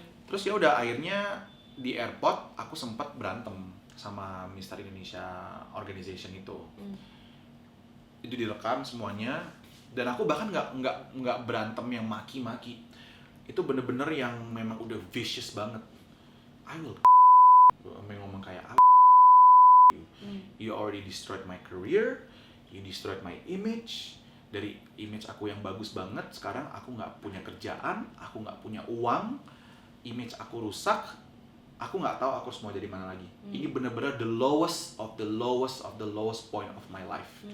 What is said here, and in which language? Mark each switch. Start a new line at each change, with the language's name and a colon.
Indonesian: Terus ya udah akhirnya di airport aku sempat berantem sama Mister Indonesia Organization itu. Itu direkam semuanya, dan aku bahkan nggak berantem yang maki-maki. Itu bener-bener yang memang udah vicious banget.
English: I will
Indonesian: ngomong kayak
English: you already destroyed my career, you destroyed my image.
Indonesian: Dari image aku yang bagus banget, sekarang aku nggak punya kerjaan, aku nggak punya uang, image aku rusak, aku nggak tahu aku harus mau jadi mana lagi. Ini bener-bener
English: the lowest of the lowest point of my life.